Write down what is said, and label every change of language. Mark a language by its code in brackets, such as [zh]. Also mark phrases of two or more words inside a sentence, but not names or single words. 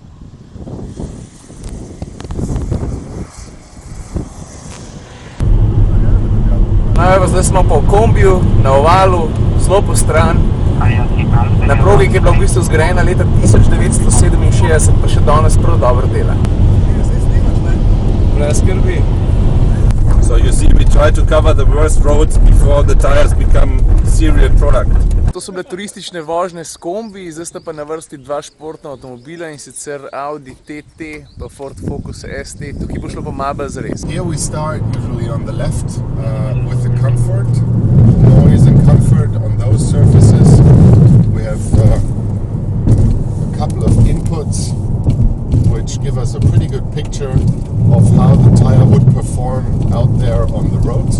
[sl] Evo, zdaj smo pa v kombiju, na ovalu, zelo postran. Na progi, ki je bila v bistvu zgrajena leta 1967, pa še danes prav dobro dela. Brez skrbi. [en] So you see, we try to cover the worst roads before the tires become serial product. [sl] To so bile turistične vožnje s kombi, zdaj sta pa na vrsti dva športna avtomobila, in sicer Audi TT pa Ford Focus ST. Tukaj bo šlo pa malo bolj zares. [en] Here we start usually on the left with the comfort, noise and comfort on those surfaces. We have a couple of inputs which give us a pretty good picture of how the tire would perform out there on the roads.